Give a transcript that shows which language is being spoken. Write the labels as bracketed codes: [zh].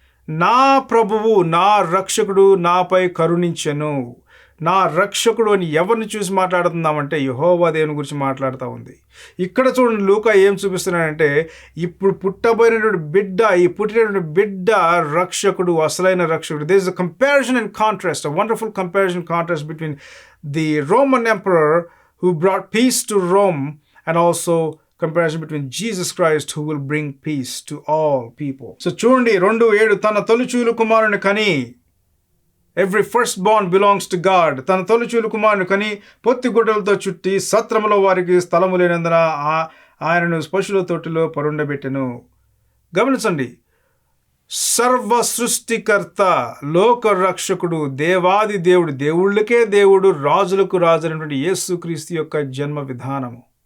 [te] నా ప్రభువు, నా రక్షకుడు నాపై కరుణించెను. నా రక్షకుడు అని ఎవరిని చూసి మాట్లాడుతున్నామంటే యెహోవా దేవుని గురించి మాట్లాడుతూ ఉంది. ఇక్కడ చూడండి, లూకా ఏం చూపిస్తున్నాడంటే ఇప్పుడు పుట్టబోయినటువంటి బిడ్డ, ఈ పుట్టినటువంటి బిడ్డ రక్షకుడు, అసలైన రక్షకుడు. [en] There is a comparison and contrast, a wonderful comparison contrast between the Roman emperor who brought peace to Rome and also comparison between Jesus Christ who will bring peace to all people. [te] So చూడండి 2:7 తన తొలిచూలు కుమారుని కని, every first Born belongs to God. తన తొలిచూలు కుమారుని కని పొత్తి గుడ్డలతో చుట్టి సత్రములో వారికి స్థలము లేనందున ఆయనను పశువుల తొట్టిలో పరుండబెట్టెను. గమనించండి, సర్వ సృష్టికర్త, లోక రక్షకుడు, దేవాది దేవుడు, దేవుళ్ళకే దేవుడు, రాజులకు రాజు అయినటువంటి యేసుక్రీస్తు యొక్క జన్మ విధానము.